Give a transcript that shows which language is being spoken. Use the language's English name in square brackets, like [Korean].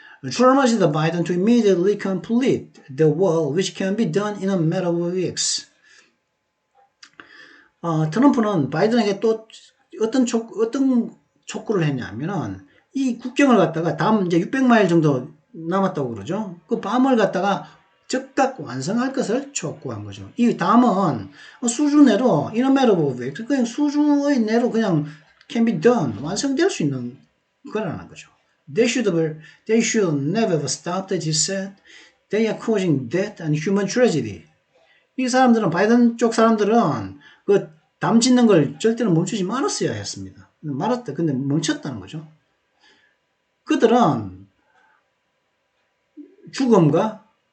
[English] Trump urged Biden to immediately complete the wall, which can be done in a matter of weeks. [Korean] 트럼프는 바이든에게 또 어떤 촉구를 했냐면은 이 국경을 갖다가 다음 이제 600마일 정도 남았다고 그러죠. 그 밤을 갖다가 즉각 완성할 것을 촉구한 거죠. 이 다음은 수주 내로 [English] in a matter of weeks, [Korean] 그냥 수주의 내로 그냥 [English] can be done, [Korean] 완성될 수 있는 거라는 거죠. [English] They should never have stopped, as he said. They are causing death and human tragedy. [Korean] 이 사람들은, 바이든 쪽 사람들은 그 담 짓는 걸 절대로 멈추지 말았어야 했습니다. 근데 멈췄다는 거죠. 그들은 죽음과